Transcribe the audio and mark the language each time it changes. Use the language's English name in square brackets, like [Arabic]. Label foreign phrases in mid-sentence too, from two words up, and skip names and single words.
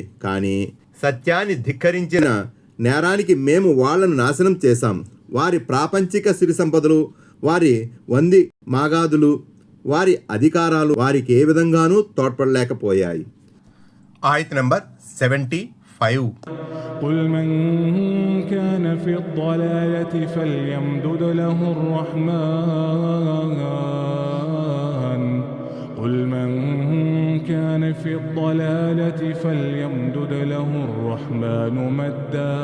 [Telugu] కానీ సత్యాన్ని ధిక్కరించిన నేరానికి మేము వాళ్లను నాశనం చేశాం. వారి ప్రాపంచిక సిరి సంపదలు, వారి వంది మాగాదులు, వారి అధికారాలు వారికి ఏ విధంగానూ తోడ్పడలేకపోయాయి. ఆయత్ నంబర్ 75. [Arabic] قل من كان في الضلالة فليمدد له الرحمن قل من كان في الضلالة فليمدد له الرحمن مدا